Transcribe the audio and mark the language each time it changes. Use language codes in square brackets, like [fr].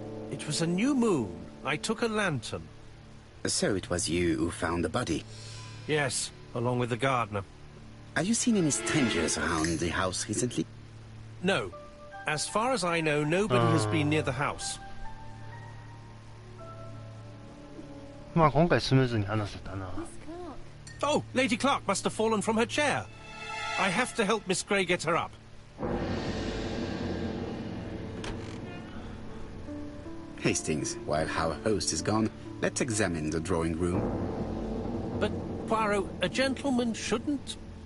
[en] It was a new moon. I took a lantern. So it was you who found the body. Yes, along with the gardener. Have you seen any strangers around the house recently? No. As far as I know, nobody has been near the house. [ja] まあ今回スムーズに話せたな。 [en] Oh, Lady Clark must have fallen from her chair. I have to help Miss Gray get her up. Hastings, while our host is gone, let's examine the drawing room. But, Poirot, a gentleman shouldn't...